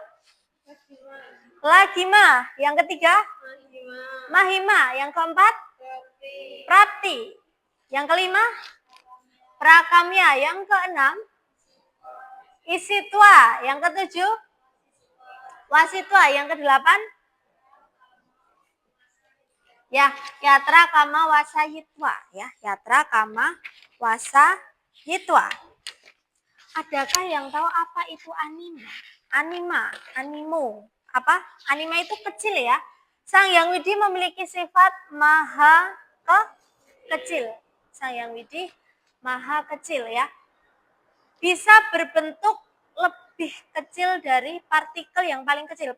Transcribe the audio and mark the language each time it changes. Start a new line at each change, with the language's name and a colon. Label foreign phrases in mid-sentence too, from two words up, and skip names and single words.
Indonesian: Lagima. Yang ketiga? Mahima. Yang keempat? Prapti. Yang kelima? Prakamya. Yang keenam? Isitwa. Yang ketujuh? Wasitwa. Yang kedelapan? Ya,
Sanskrit: यत्र कामावसायित्व ya, यत्र कामावसायित्व.
Indonesian: Adakah yang tahu apa itu anima? Animo. Apa? Anima itu kecil ya. Sang Hyang Widi memiliki sifat maha kecil. Sang Hyang Widi maha kecil ya. Bisa berbentuk lebih kecil dari partikel yang paling kecil.